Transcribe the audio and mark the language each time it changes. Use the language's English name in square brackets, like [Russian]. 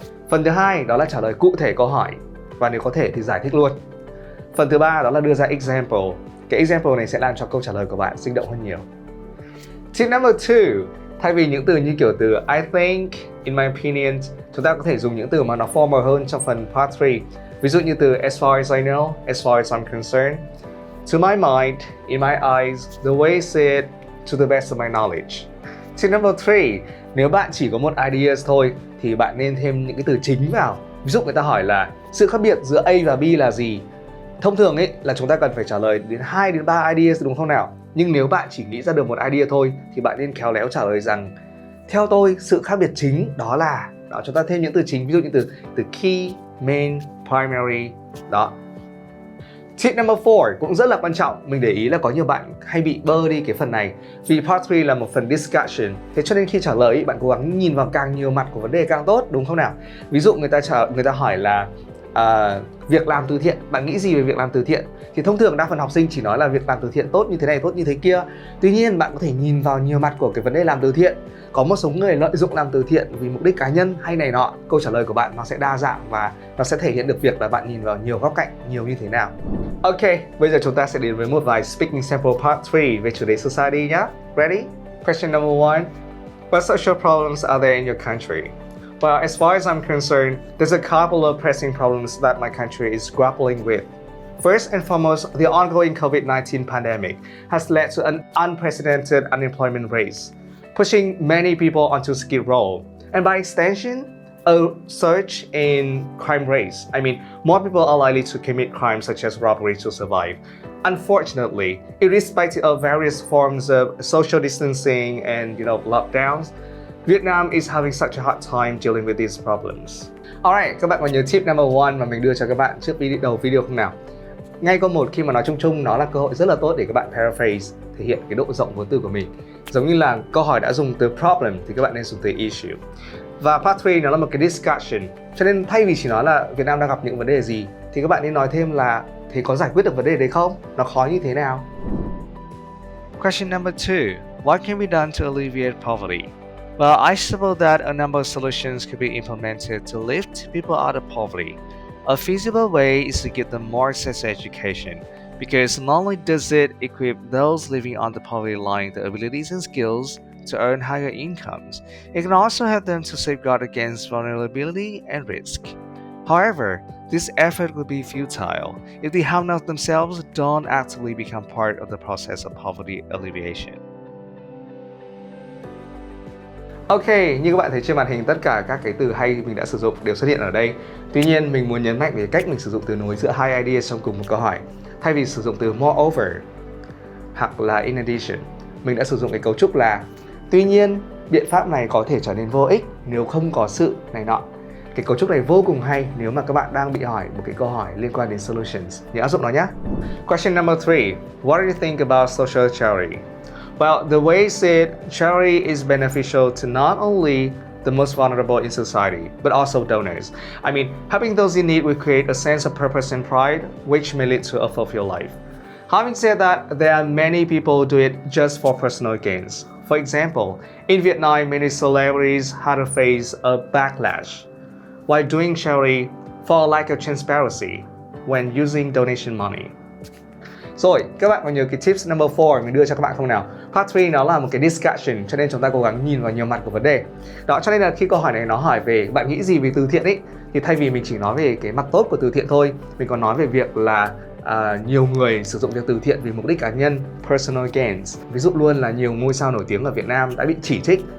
[Vietnamese] Phần thứ hai, đó là trả lời cụ thể câu hỏi và nếu có thể thì giải thích luôn. Phần thứ ba, đó là đưa ra example. Cái example này sẽ làm cho câu trả lời của bạn sinh động hơn nhiều. [English] Tip number 2, [Vietnamese] thay vì những từ như kiểu từ [English] I think, in my opinion, [Vietnamese] chúng ta có thể dùng những từ mà nó formal hơn trong phần Part 3. Ví dụ như từ [English] as far as I know, as far as I'm concerned, to my mind, in my eyes, the way I see it, to the best of my knowledge. Tip number 3, [Vietnamese] nếu bạn chỉ có một ideas thôi thì bạn nên thêm những cái từ chính vào. Ví dụ người ta hỏi là sự khác biệt giữa A và B là gì? Thông thường là chúng ta cần phải trả lời đến 2 đến 3 ideas đúng không nào? Nhưng nếu bạn chỉ nghĩ ra được một idea thôi thì bạn nên khéo léo trả lời rằng theo tôi sự khác biệt chính đó là chúng ta thêm những từ chính, ví dụ như từ key, main, primary đó. [English] Tip number 4 [Vietnamese] cũng rất là quan trọng. Mình để ý là có nhiều bạn hay bị bơ đi cái phần này. Vì Part 3 là một phần discussion, thế cho nên khi trả lời bạn cố gắng nhìn vào càng nhiều mặt của vấn đề càng tốt, đúng không nào? Ví dụ người ta hỏi là việc làm từ thiện, bạn nghĩ gì về việc làm từ thiện? Thì thông thường đa phần học sinh chỉ nói là việc làm từ thiện tốt như thế này, tốt như thế kia. Tuy nhiên bạn có thể nhìn vào nhiều mặt của cái vấn đề làm từ thiện. Có một số người lợi dụng làm từ thiện vì mục đích cá nhân hay này nọ. Câu trả lời của bạn nó sẽ đa dạng và nó sẽ thể hiện được việc là bạn nhìn vào nhiều góc cạnh, nhiều như thế nào. Ok, bây giờ chúng ta sẽ đến với một vài Speaking Sample Part 3 về chủ đề Society nhé. [English] Ready? Question number 1. What social problems are there in your country? Well, as far as I'm concerned, there's a couple of pressing problems that my country is grappling with. First and foremost, the ongoing COVID-19 pandemic has led to an unprecedented unemployment rate, pushing many people onto skid row, and by extension, a surge in crime rates. I mean, more people are likely to commit crimes such as robbery to survive. Unfortunately, irrespective of various forms of social distancing and lockdowns, Vietnam is having such a hard time dealing with these problems. Alright, [Vietnamese] các bạn còn nhớ [English] tip number 1 [Vietnamese] mà mình đưa cho các bạn trước đầu video không nào? Ngay câu 1 khi mà nói chung chung nó là cơ hội rất là tốt để các bạn paraphrase, thể hiện cái độ rộng vốn từ của mình. Giống như là câu hỏi đã dùng từ problem thì các bạn nên dùng từ issue. Và part 3 nó là một cái discussion, cho nên thay vì chỉ nói là Việt Nam đang gặp những vấn đề gì thì các bạn nên nói thêm là thế có giải quyết được vấn đề đấy không? Nó khó như thế nào? Question number 2. [English] What can be done to alleviate poverty? Well, I suppose that a number of solutions could be implemented to lift people out of poverty. A feasible way is to give them more access to education, because not only does it equip those living on the poverty line the abilities and skills to earn higher incomes, it can also help them to safeguard against vulnerability and risk. However, this effort would be futile if the have-nots themselves don't actively become part of the process of poverty alleviation. [Vietnamese] Ok, như các bạn thấy trên màn hình, tất cả các cái từ hay mình đã sử dụng đều xuất hiện ở đây. Tuy nhiên, mình muốn nhấn mạnh về cách mình sử dụng từ nối giữa hai ideas trong cùng một câu hỏi. Thay vì sử dụng từ moreover hoặc là in addition, mình đã sử dụng cái cấu trúc là tuy nhiên, biện pháp này có thể trở nên vô ích nếu không có sự này nọ. Cái cấu trúc này vô cùng hay nếu mà các bạn đang bị hỏi một cái câu hỏi liên quan đến solutions. Nhớ áp dụng nó nhé. Question number 3. [English] What do you think about social charity? Well, the way I see it, charity is beneficial to not only the most vulnerable in society, but also donors. I mean, helping those in need will create a sense of purpose and pride, which may lead to a fulfilled life. Having said that, there are many people do it just for personal gains. For example, in Vietnam, many celebrities had to face a backlash while doing charity for a lack of transparency when using donation money. [Vietnamese] Rồi, các bạn có nhớ cái [English] tips number 4 [Vietnamese] mình đưa cho các bạn không nào? Part 3 nó là một cái discussion, cho nên chúng ta cố gắng nhìn vào nhiều mặt của vấn đề. Đó, cho nên là khi câu hỏi này nó hỏi về bạn nghĩ gì về từ thiện thì thay vì mình chỉ nói về cái mặt tốt của từ thiện thôi, mình còn nói về việc là nhiều người sử dụng việc từ thiện vì mục đích cá nhân, [English] personal gains. [Vietnamese] Ví dụ luôn là nhiều ngôi sao nổi tiếng ở Việt Nam đã bị chỉ trích